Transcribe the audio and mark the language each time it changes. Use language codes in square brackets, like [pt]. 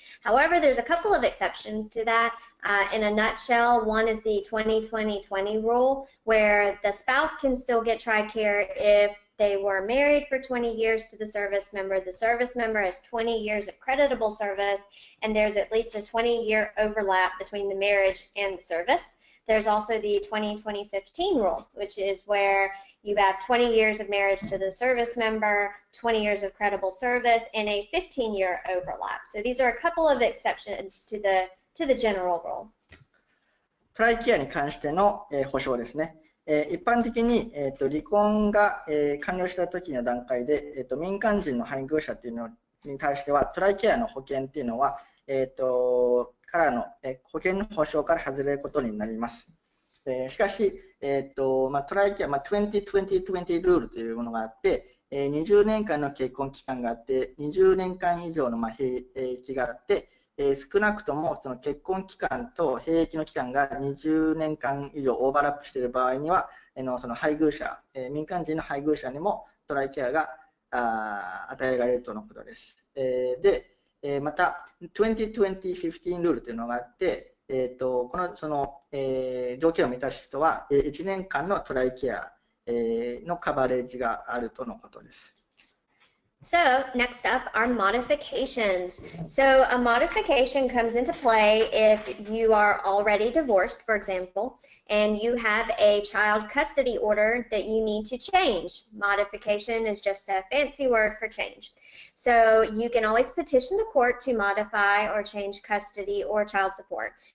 [en] However, there's a couple of exceptions to that. In a nutshell, one is the 20-20-20 rule, where the spouse can still get TRICARE if they were married for 20 years to the service member has 20 years of creditable service, and there's at least a 20-year overlap between the marriage and the service. There's also the 20-20-15 rule, which is where you have 20 years of marriage to the service member, 20 years of credible service, and a 15-year overlap. So these are a couple of exceptions to the general rule. [ja] トライケアに関しての保障ですね。一般的に、離婚が、完了した時の段階で、民間人の配偶者っていうのに対してはトライケアの保険っていうのは、からの、保険の保障から外れることになります。しかし、トライケア、20-20-20 ルールというものがあって、20年間の結婚期間があって、20年間以上の兵役があって、少なくともその結婚期間と兵役の期間が20年間以上オーバーラップしている場合には、その配偶者、民間人の配偶者にもトライケアが与えられるとのことです。で、また、20-20-15 ルールというのがあって、その条件を満たす人は1年間のトライケアのカバレージがあるとのことです。 [en] So next up are modifications. So a modification comes into play if you are already divorced, for example, and you have a child custody order that you need to change. Modification is just a fancy word for change. So you can always petition the court to modify or change custody or child support.